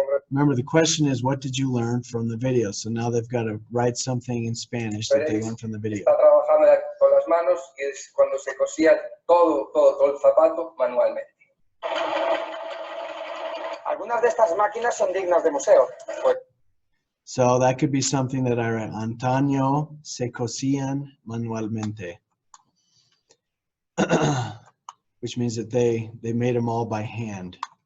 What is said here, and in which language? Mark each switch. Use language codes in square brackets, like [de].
[en] Remember, the question is, what did you learn from the video? So now they've got to write something in Spanish that they learned from the video. [es] Está trabajando con las manos y es cuando se cosía todo el zapato manualmente. Algunas de estas máquinas son dignas de museo. [en] So that could be something that I read. [es] Antaño se cosían manualmente. [en] Which means that they made them all by hand.